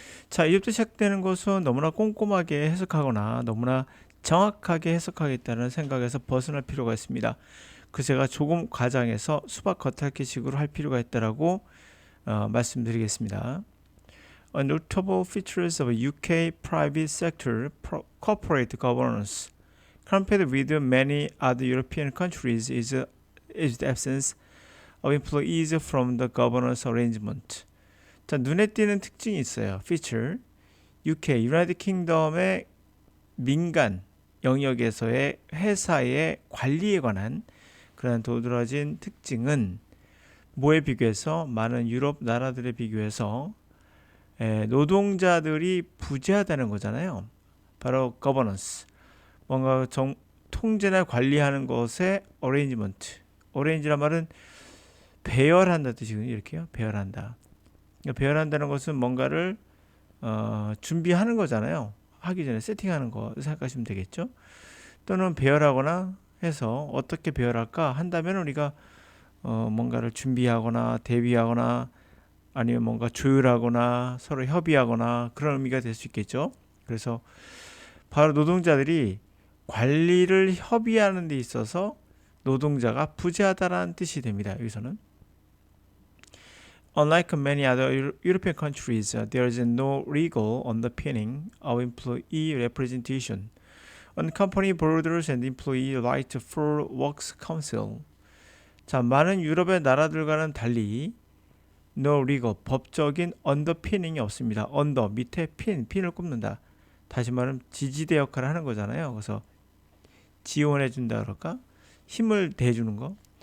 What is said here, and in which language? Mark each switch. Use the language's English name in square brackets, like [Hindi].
[Korean] 자, 이제부터 시작되는 것은 너무나 꼼꼼하게 해석하거나 너무나 정확하게 해석하겠다는 생각에서 벗어날 필요가 있습니다. 그 제가 조금 과장해서 수박 겉핥기식으로 할 필요가 있다라고 말씀드리겠습니다. [English] A notable features of UK private sector corporate governance compared with many other European countries is the absence of employees from the governance arrangement. [Korean] 자, 눈에 띄는 특징이 있어요. [English] feature. [Korean] UK, United Kingdom의 민간 영역에서의 회사의 관리에 관한 그런 도드라진 특징은 뭐에 비교해서 많은 유럽 나라들에 비교해서 노동자들이 부재하다는 거잖아요. 바로 governance. 뭔가 통제나 관리하는 것의 arrangement. arrange란 말은 배열한다 뜻이거든요. 이렇게요. 배열한다. 배열한다는 것은 뭔가를 준비하는 거잖아요. 하기 전에 세팅하는 거 생각하시면 되겠죠. 또는 배열하거나 해서 어떻게 배열할까 한다면 우리가 뭔가를 준비하거나 대비하거나 아니면 뭔가 조율하거나 서로 협의하거나 그런 의미가 될 수 있겠죠. 그래서 바로 노동자들이 관리를 협의하는 데 있어서 노동자가 부재하다라는 뜻이 됩니다. 여기서는 [English] Unlike many other European countries, there is no legal underpinning of employee representation on company boards and employee right to full works council. [Korean] 자, 많은 유럽의 나라들과는 달리 [English] no legal, [Korean] 법적인 underpinning이 없습니다. under, 밑에 핀을 꼽는다. 다시 말하면 지지대 역할을 하는 거잖아요. 그래서 지원해 준다 그럴까? 힘을 대주는 거.